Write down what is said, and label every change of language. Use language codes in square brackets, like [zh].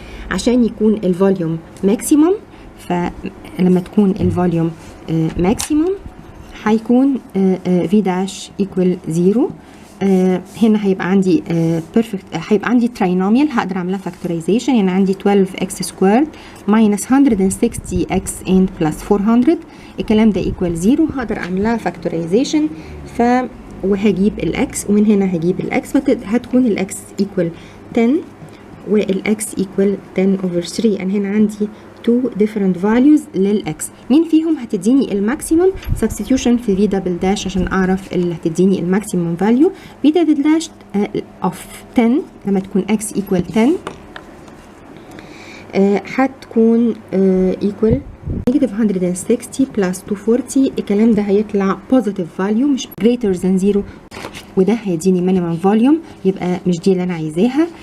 [ar] عشان يكون الفوليوم ماكسيموم، فلما تكون الفوليوم ماكسيموم هيكون [en] v dash equal 0. [ar] هنا هيبقى عندي perfect، هيبقى عندي trinomial هقدر اعملها factorization. [en] يعني عندي 12x squared minus 160x and plus 400. [ar] الكلام ده equal 0. هقدر اعملها factorization وهجيب الاكس، ومن هنا هجيب الاكس، فهتكون الاكس equal 10 والاكس [en] equal 10 over 3. [ar] انا هنا عندي two different values للاكس. مين فيهم هتديني الماكسيمم؟ substitution في v double dash عشان اعرف اللي هتديني الماكسيمم value. [en] v double dash of 10 [ar] لما تكون [en] x equal 10 هتكون equal negative 160 plus 240. [ar] الكلام ده هيطلع positive value مش greater than 0، وده هيديني [en] minimum volume، [ar] يبقى مش دي اللي انا عايزاها.